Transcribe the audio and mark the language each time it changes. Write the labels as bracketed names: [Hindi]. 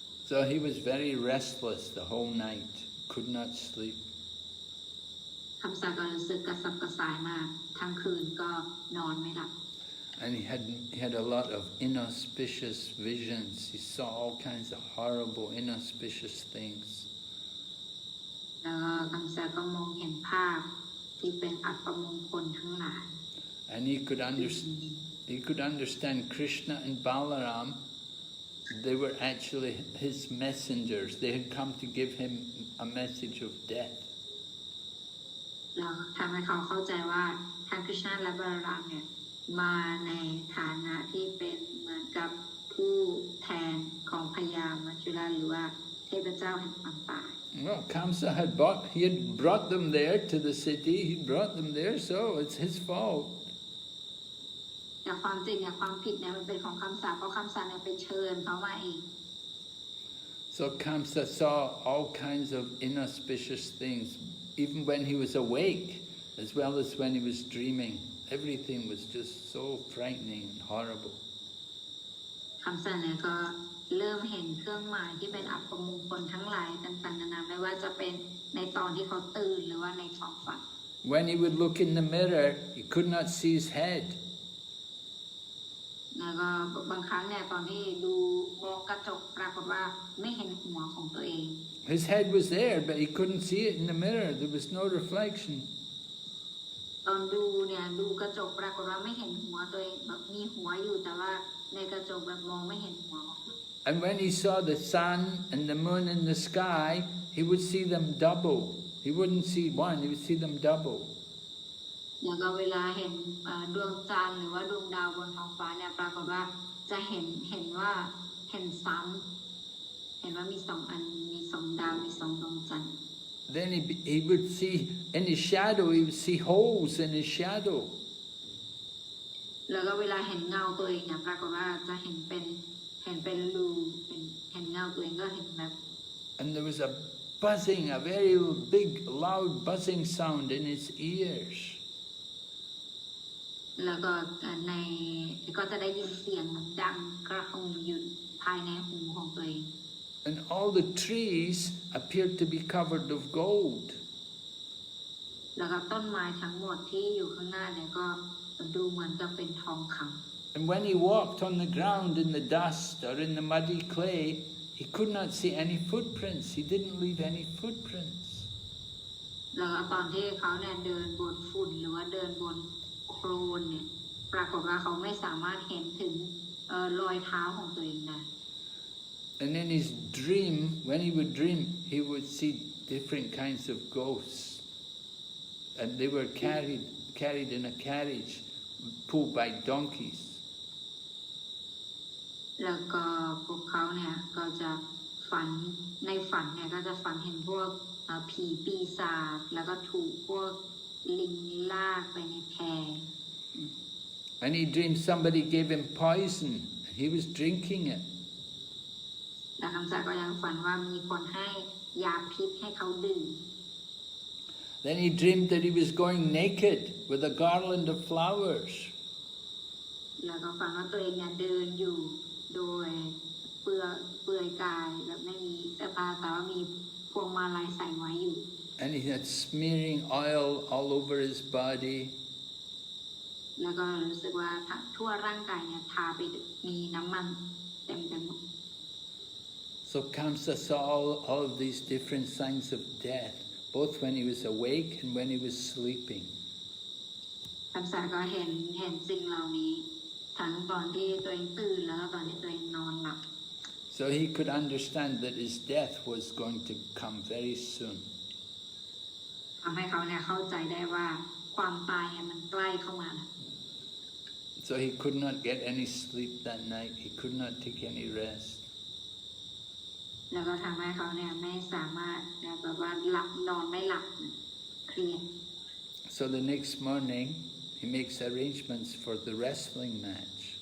[English] So he was very restless the whole night, could not sleep. [Thai] คำสาก็รู้สึกกระสับกระส่ายมากทั้งคืนก็นอนไม่หลับ [English] And he had a lot of inauspicious visions. He saw all kinds of horrible, inauspicious things. [Thai] แล้วคำสาก็มองเห็นภาพที่เป็นอัปมงคลทั้งหลาย [English] And he could understand Krishna and Balaram. They were actually his messengers. They had come to give him a message of death. [Thai] แล้วทำให้เขาเข้าใจว่าทั้งคริชนาและบาลารามเนี่ยมาในฐานะที่เป็นเหมือนกับผู้แทนของพญามัจจุราชหรือว่าเทพเจ้าแห่งความตาย [English] Well, Kamsa had brought them there to the city. He brought them there, so it's his fault. [Thai] แต่ความจริงเนี่ยความผิดเนี่ยมันเป็นของคำสาเพราะคำสาเนี่ยไปเชิญเขามาเอง [English] So Kamsa saw all kinds of inauspicious things, even when he was awake, as well as when he was dreaming. Everything was just so frightening and horrible. [Thai] คำสาเนี่ยก็เริ่มเห็นเครื่องหมายที่เป็นอัปมงคลทั้งหลายต่างๆนานาไม่ว่าจะเป็นในตอนที่เขาตื่นหรือว่าในความฝัน [English] When he would look in the mirror, he could not see his head. [Thai] แล้วก็บางครั้งเนี่ยตอนที่ดูมองกระจกปรากฏว่าไม่เห็นหัวของตัวเอง [English] His head was there, but he couldn't see it in the mirror. There was no reflection. [Thai] ตอนดูเนี่ยดูกระจกปรากฏว่าไม่เห็นหัวตัวเองแบบมีหัวอยู่แต่ว่าในกระจกแบบมองไม่เห็นหัว [English] And when he saw the sun and the moon in the sky, he would see them double. He wouldn't see one, he would see them double. [Thai] แล้วก็เวลาเห็นดวงจันทร์หรือว่าดวงดาวบนท้องฟ้าเนี่ยปรากฏว่าจะเห็นว่าเห็นซ้ำเห็นว่ามีสองอันมีสองดาวมีสองดวงจันทร์ [English] Then he would see in his shadow, he would see holes in his shadow. [Thai] แล้วก็เวลาเห็นเงาตัวเองเนี่ยปรากฏว่าจะเห็นเป็นรูเห็นเงาตัวเองก็เห็นแบบ [English] And there was a buzzing, a very big, loud buzzing sound in his ears. [Thai] แล้วก็ในก็จะได้ยินเสียงดังกระหึ่มอยู่ภายในหูของตัวเอง [English] And all the trees appeared to be covered of gold. [Thai] แล้วก็ต้นไม้ทั้งหมดที่อยู่ข้างหน้าเนี่ยก็ดูเหมือนกับเป็นทองคำ [English] And when he walked on the ground in the dust or in the muddy clay, he could not see any footprints. He didn't leave any footprints. [Thai] แล้วตอนที่เขาเนี่ยเดินบนฝุ่นหรือว่าเดินบนโคลนเนี่ยปรากฏว่าเขาไม่สามารถเห็นถึงรอยเท้าของตัวเองได้ [English] And in his dream, when he would dream, he would see different kinds of ghosts. And they were carried in a carriage, pulled by donkeys. [Thai] แล้วก็พวกเขาเนี่ยก็จะฝันในฝันเนี่ยก็จะฝันเห็นพวกผีปีศาจแล้วก็ถูกพวกลิงลากไปในแพ [English] And he dreamed somebody gave him poison. He was drinking it. [Thai] และคำสาก็ยังฝันว่ามีคนให้ยาพิษให้เขาดื่ม [English] Then he dreamed that he was going naked with a garland of flowers. [Thai] แล้วก็ฝันว่าตัวเองเนี่ยเดินอยู่โดยเปลือยกายแบบไม่มีเสื้อผ้าแต่ว่ามีพวงมาลัยใส่ไว้อยู่ [English] And he had smearing oil all over his body. [Thai] แล้วก็รู้สึกว่าทั่วร่างกายเนี่ยทาไปมีน้ำมันเต็มไปหมด [English] So Kamsa saw all of these different signs of death, both when he was awake and when he was sleeping. [Thai] คำสาก็เห็นสิ่งเหล่านี้ทั้งตอนที่ตัวเองตื่นแล้วก็ตอนที่ตัวเองนอนหลับ [English] So he could understand that his death was going to come very soon. [Thai] ทำให้เขาเนี่ยเข้าใจได้ว่าความตายเนี่ยมันใกล้เข้ามา [English] So he could not get any sleep that night. He could not take any rest. [Thai] แล้วก็ทำให้เขาเนี่ยไม่สามารถแบบว่านอนไม่หลับเครียด [English] So the next morning, he makes arrangements for the wrestling match.